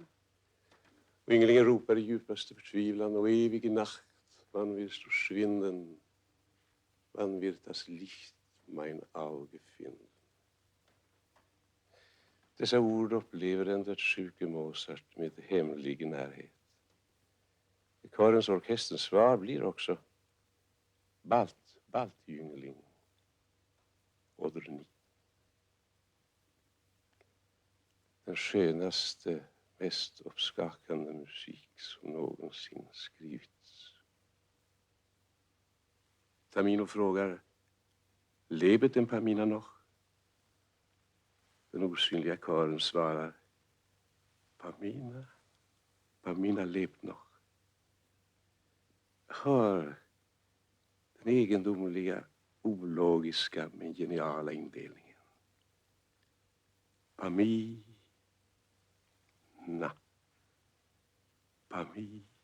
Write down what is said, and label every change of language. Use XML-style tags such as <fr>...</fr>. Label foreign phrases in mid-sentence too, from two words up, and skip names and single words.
<sv>Och ynglingen ropar i djupaste förtvivlan: och evig nacht,</sv> <de>wann wirst du schwinden, wann wird das Licht mein Auge finden.</de> <sv>Dessa ord upplever den dödssjuke Mozart med hemlig närhet. I körens orkesterns svar blir också Baltjüngling,</sv> <de>oder nicht.</de> <sv>Den skönaste, mest uppskakande musik som någonsin skrivits. Tamino frågar:</sv> <de>Lebt den Pamina noch?</de> <sv>Den osynliga kören svarar.</sv> <de>Pamina, Pamina lebt noch.</de> <sv>Hör den egendomliga, ologiska men geniala indelningen. Pamina. Pamina.</sv>